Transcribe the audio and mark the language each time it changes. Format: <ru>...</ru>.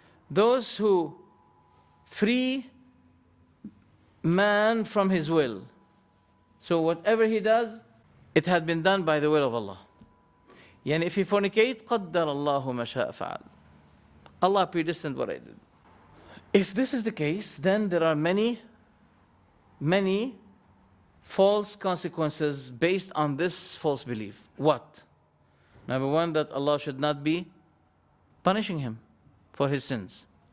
<en>Those who free man from his will. So whatever he does, it had been done by the will of Allah.</en> <ar>Yani</ar> <en>if he fornicate,</en> <ar>قَدَّرَ اللَّهُ مَا شَاءَ فَعَلَ.</ar> <en>Allah predestined what I did. If this is the case, then there are many false consequences based on this false belief. What? Number one, that Allah should not be punishing him for his sins.</en>